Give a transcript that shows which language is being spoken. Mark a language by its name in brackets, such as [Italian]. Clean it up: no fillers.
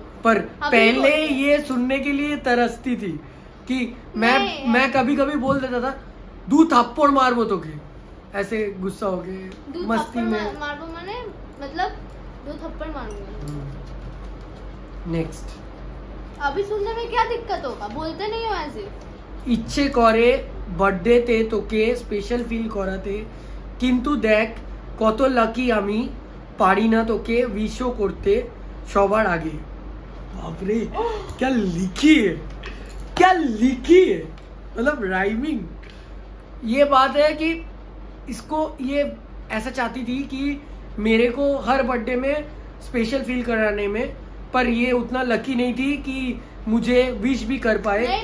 [Hindi] पर पहले ये सुनने के लिए तरसती थी कि मैं कभी कभी बोल देता था [Bangla] दू थप्पड़ मारबो तो के, [Hindi] ऐसे गुस्सा हो गए मस्ती में। मारबो माने मतलब 2 थप्पड़ मारूंगा। नेक्स्ट, अभी सुनने में क्या दिक्कत होगा, बोलते नहीं हो ऐसे। [Bangla] ইচ্ছে করে বার্থডেতে তোকে স্পেশাল ফিল করাতে, কিন্তু দেখ কত লাকি আমি, পারি না তোকে উইশও করতে সবার আগে। [Hindi] बाप रे, क्या लिखी है, क्या लिखी है, मतलब राइमिंग। ये बात है कि इसको ये ऐसा चाहती थी कि मेरे को हर बर्थडे में स्पेशल फील कराने में, पर ये उतना लकी नहीं थी कि मुझे विश भी कर पाए।